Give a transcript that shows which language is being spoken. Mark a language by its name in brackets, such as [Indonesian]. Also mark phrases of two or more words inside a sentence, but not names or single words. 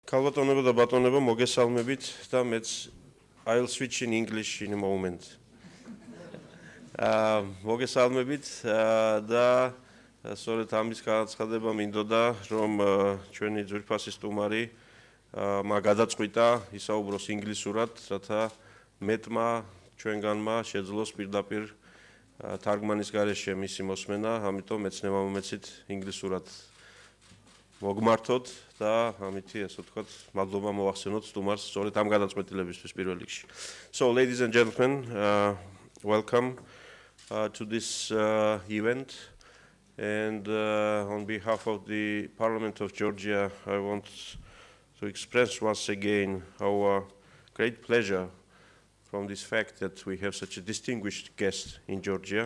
[Georgian] Kalbatoneba და ბატონებო, მოგესალმებით და მეც [English] I'll switch in English in a moment. [Georgian] მოგესალმებით და სწორედ ამის განაცხადება მინდოდა, რომ ჩვენი ძვირფასი სტუმარი მა გადაწყვიტა ისაუბროს ინგლისურად, რათა მეტმა ჩვენგანმა შეძლოს პირდაპირ თარგმანის გარეშე მისი მოსმენა, ამიტომ მეცნებამომეცით ინგლისურად მოგმართოთ და ამითი ასე ვთქვათ, მადლობა მოვახსენოთ სტუმარს სწორედ ამ გადაწყვეტილებისთვის პირველ რიგში. [English] So, ladies and gentlemen, welcome to this event, and on behalf of the Parliament of Georgia, I want to express once again our great pleasure from this fact that we have such a distinguished guest in Georgia.